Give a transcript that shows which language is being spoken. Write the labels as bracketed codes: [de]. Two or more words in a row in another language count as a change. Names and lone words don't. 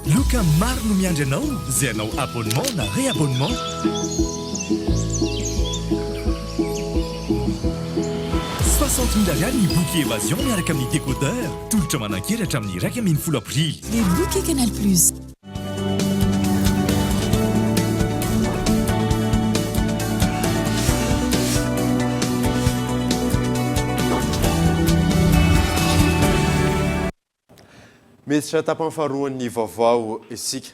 [mg] Loka maro no miandry anao zay anao abonnement na réabonnement. $60,000 ny [fr] bouquet évasion [mg] miaraka amin'ny décodeur. Tolotra manan-keratra amin'ny 1,10 avril. [fr] Les bouquets Canal Plus. [mg] Mesitra tapany faharoan'ny vaovao isika.